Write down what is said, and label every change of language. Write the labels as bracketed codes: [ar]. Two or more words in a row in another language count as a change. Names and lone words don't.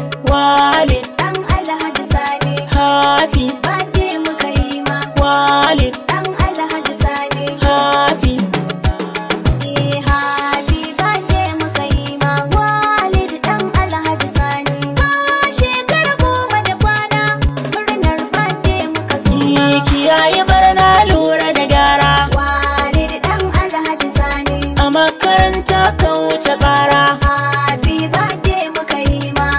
[ha] Walid. Ɗan Alhaji Sani. Happy. Birthday muka yi ma. Walid. Ɗan Alhaji Sani. Happy. Eh, [en] happy birthday [ha] muka yi ma. Walid ɗan Alhaji Sani. Ka shekara goma da kwana Murnar birthday muka zo ma. Kiyaye barna, lura da gyara. Walid ɗan Alhaji Sani. A makaranta ka wuce tsara. [en] Happy birthday [ha] muka yi ma.